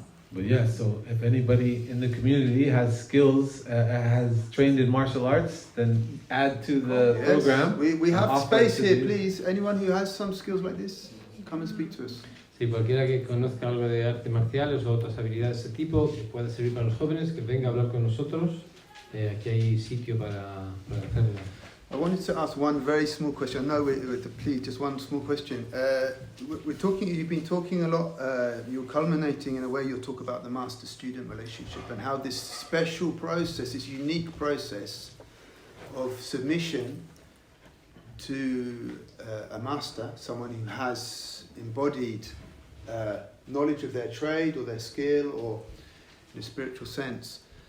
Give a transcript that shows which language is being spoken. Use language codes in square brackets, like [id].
[en] But yeah, so if anybody in the community has skills, has trained in martial arts, then add to the program. We have space here, please. Anyone who has some skills like this, come and speak to us. [es] Sí, cualquiera que conozca algo de artes marciales o otras habilidades de ese tipo que pueda servir para los jóvenes, que venga a hablar con nosotros. Aquí hay sitio para hacerlo. [en] I wanted to ask one very small question. No, please, just one small question. You've been talking a lot, you're culminating in a way, you'll talk about the master-student relationship and how this special process, this unique process of submission to a master, someone who has embodied knowledge of their trade or their skill or in a spiritual sense.